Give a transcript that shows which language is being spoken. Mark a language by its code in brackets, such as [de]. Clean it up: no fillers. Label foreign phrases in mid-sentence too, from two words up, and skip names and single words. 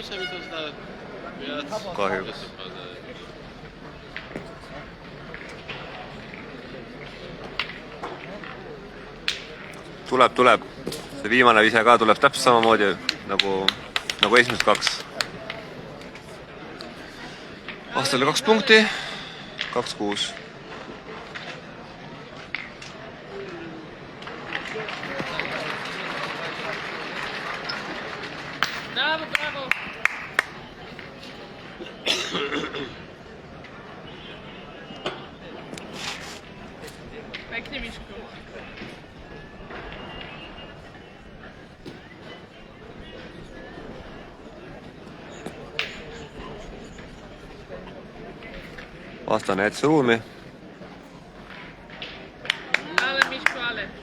[et] Kahjuks. Tuleb. See viimane vise ka tuleb täpselt samamoodi nagu esimesed 2. Aastale 2 punkti. 2-6. Bravo. Pekne Miško. Vastane jätsi ruumi. Ale Miško, ale.